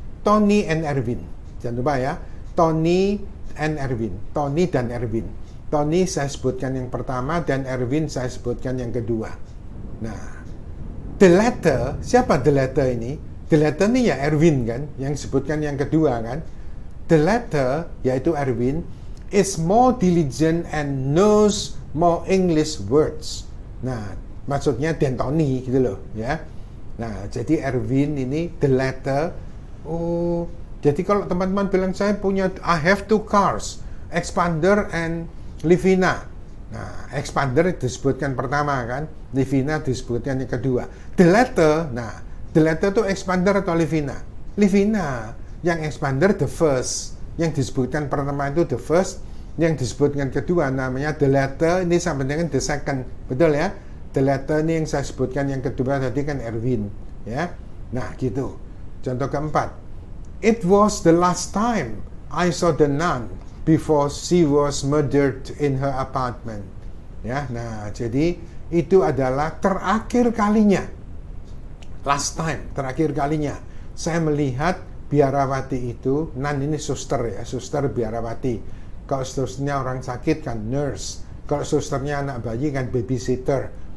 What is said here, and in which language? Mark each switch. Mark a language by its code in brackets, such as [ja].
[en] Tony and Erwin. [id] Jangan lupa ya, Tony and Erwin. Tony dan Erwin. Tony saya sebutkan yang pertama dan Erwin saya sebutkan yang kedua. Nah, [en] the letter, [id] siapa the letter ini? [en] The letter [id] ini ya Erwin kan, yang sebutkan yang kedua kan. [en] The letter, [id] yaitu [en] Erwin, is more diligent and knows more English words. [id] Nah, maksudnya dan Tony gitu loh, ya. Nah, jadi Erwin ini [en] the letter. [id] Oh, jadi kalau teman-teman bilang saya punya, [en] I have 2 cars, Expander and Livina. [id] Nah, Expander disebutkan pertama kan, Livina disebutkan yang kedua. [en] The letter, [id] nah, [en] the letter [id] itu Expander atau Livina? Livina. Yang Expander [en] the first. [id] Yang disebutkan pertama itu the first. Yang disebutkan kedua namanya [en] the letter, [id] ini sama dengan [en] the second. [id] Betul ya? [en] The letter [id] ini yang saya sebutkan yang kedua tadi kan Erwin. Ya. Nah, gitu. Contoh keempat. [en] It was the last time I saw the nun before she was murdered in her apartment. [id] Ya, nah jadi itu adalah terakhir kalinya, [en] last time, [id] terakhir kalinya saya melihat biarawati itu. Nun ini suster ya, suster biarawati. Kalau susternya orang sakit kan nurse, kalau susternya anak bayi kan babysitter.